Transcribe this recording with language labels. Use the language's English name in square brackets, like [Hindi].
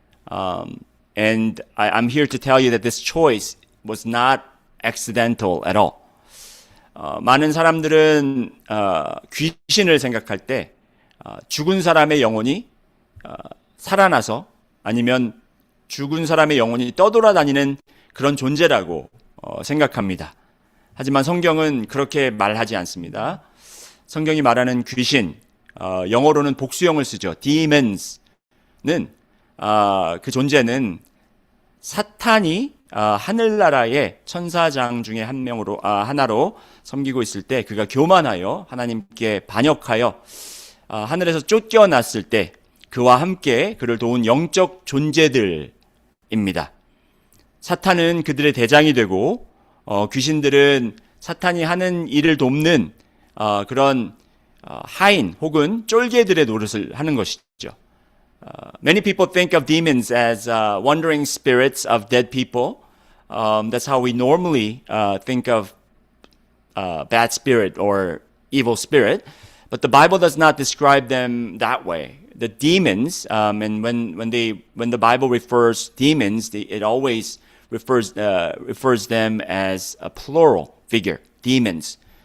[English] And I'm here to tell you that this choice was not accidental at all. [Korean] 많은 사람들은 귀신을 생각할 때 죽은 사람의 영혼이 살아나서 아니면 죽은 사람의 영혼이 떠돌아다니는 그런 존재라고 생각합니다. 하지만 성경은 그렇게 말하지 않습니다. 성경이 말하는 귀신, 영어로는 복수형을 쓰죠. demons는 그 존재는 사탄이 하늘나라의 천사장 중에 하나로 섬기고 있을 때 그가 교만하여 하나님께 반역하여 하늘에서 쫓겨났을 때 그와 함께 그를 도운 영적 존재들입니다. 사탄은 그들의 대장이 되고 귀신들은 사탄이 하는 일을 돕는 그런 하인 혹은 쫄개들의 노릇을 하는 것이죠. [English] Many people think of demons as wandering spirits of dead people. That's how we normally think of bad spirit or evil spirit. But the Bible does not describe them that way. The demons, and when the Bible refers demons, it always refers them as a plural figure. Demons.